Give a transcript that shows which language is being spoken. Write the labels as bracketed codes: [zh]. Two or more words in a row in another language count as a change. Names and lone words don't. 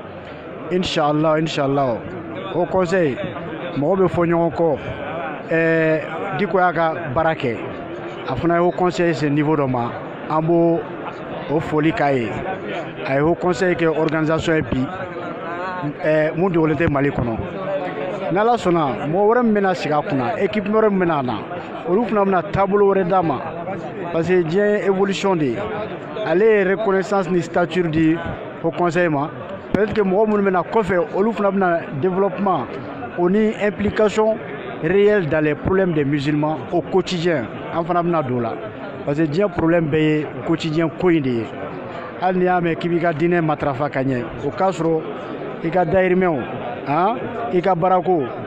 [bm] inshallah au conseil mɔgɔw bɛ fɔ ɲɔgɔn kɔ Diko y'a ka baara kɛ a fana ye haut conseil se niveau dɔ ma an b'o o foli k'a ye a ye haut conseil kɛ organisation ye bi mun dogolen tɛ Mali kɔnɔ n'Ala sɔnna mɔgɔ wɛrɛ min bɛna sigi a kunna équipe wɛrɛ min bɛna na olu fana bɛna taabolo wɛrɛ d'a ma [fr] parce que [bm] diɲɛ ye évolution de ye ale ye reconnaissance ni stature di haut conseil ma [fr] peut-être que [bm] mɔgɔ minnu bɛna kɔfɛ olu fana bɛna développement o ni [fr] implication réelle dans les problèmes des musulmans au quotidien [bm] an fana bɛna don la [fr] parce que [bm] diɲɛ problème bɛɛ ye quotidien ko in de ye hali n'i y'a mɛn k'i b'i ka diinɛ matarafa ka ɲɛ o k'a sɔrɔ i ka dayirimɛw i ka baarako